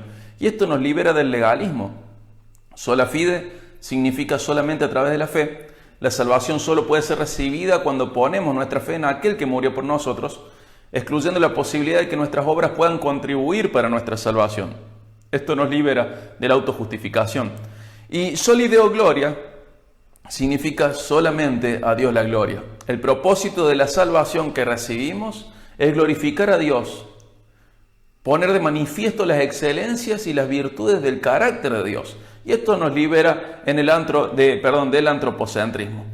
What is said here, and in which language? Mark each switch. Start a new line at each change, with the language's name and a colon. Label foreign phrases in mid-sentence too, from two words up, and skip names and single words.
Spanish: Y esto nos libera del legalismo.
Latin: Sola fide
Spanish: significa solamente a través de la fe. La salvación solo puede ser recibida cuando ponemos nuestra fe en aquel que murió por nosotros, excluyendo la posibilidad de que nuestras obras puedan contribuir para nuestra salvación. Esto nos libera de la autojustificación. Y
Latin: soli Deo gloria
Spanish: significa solamente a Dios la gloria. El propósito de la salvación que recibimos es glorificar a Dios, poner de manifiesto las excelencias y las virtudes del carácter de Dios. Y esto nos libera del antropocentrismo.